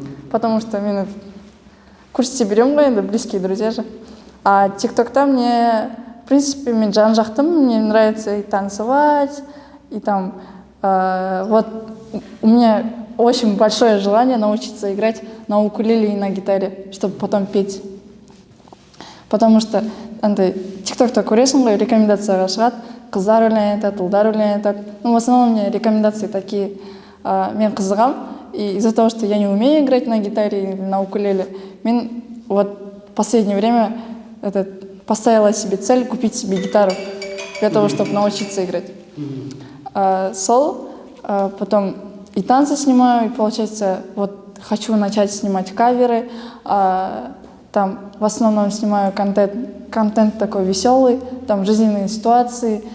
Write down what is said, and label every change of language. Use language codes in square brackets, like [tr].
[ru] Потому что мы в курсе берем, это близкие друзья же. А TikTok-та мне, в принципе, [kk] мен жан-жақтым, [ru] мне нравится и танцевать, и там, вот у меня очень большое желание научиться играть на укулеле и на гитаре, чтобы потом петь. Потому что [kk] андай тиктокта көресің ғой, рекомендацияға шығады, қыздар өлең айтады, ұлдар өлең айтады. [ru] Ну, в основном мне рекомендации такие. [kk] Мен қызығам, [ru] и из-за того, что я не умею играть на гитаре или на укулеле, мен вот в последнее время поставила себе цель купить себе гитару для того, чтобы научиться играть. Потом и танцы снимаю, и получается, вот хочу начать снимать каверы, там в основном снимаю контент такой веселый, там жизненные ситуации.